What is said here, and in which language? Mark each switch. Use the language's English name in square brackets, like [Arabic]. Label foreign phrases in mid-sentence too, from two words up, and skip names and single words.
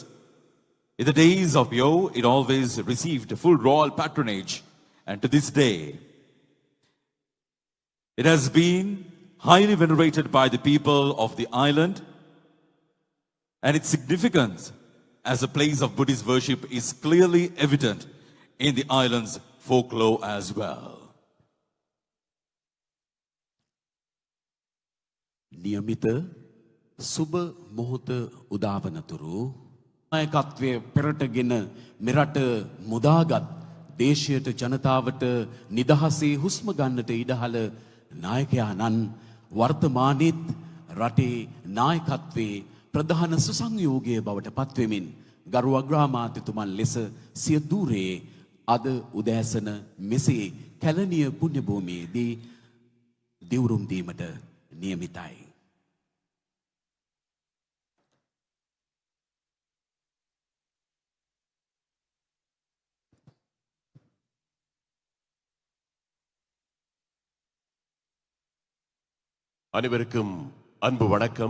[English] In the days of yore, it always received full royal patronage, and to this day, it has been highly venerated by the people of the island, and its significance as a place of Buddhist worship is clearly evident in the island's folklore as well. [Sinhala] නියමිත සුබ මොහොත උදාවනතුරු නායකත්වය පෙරටගෙන මෙරට මුදාගත් දේශයට ජනතාවට නිදහසේ හුස්ම ගන්නට ඉඩහළ නායකයාණන් වර්තමානයේත් රටේ නායකත්වයේ ප්‍රධාන සුසංයෝගය බවට පත්වෙමින් ගරු අග්‍රාමාත්‍යතුමන් ලෙස සිය ධූරයේ අද උදෑසන මෙසේ කැලණිය පුණ්‍ය භූමියේදී දිවුරුම් දීමට නියමිතයි. [Tamil] அனைவருக்கும் அன்பு வணக்கம்.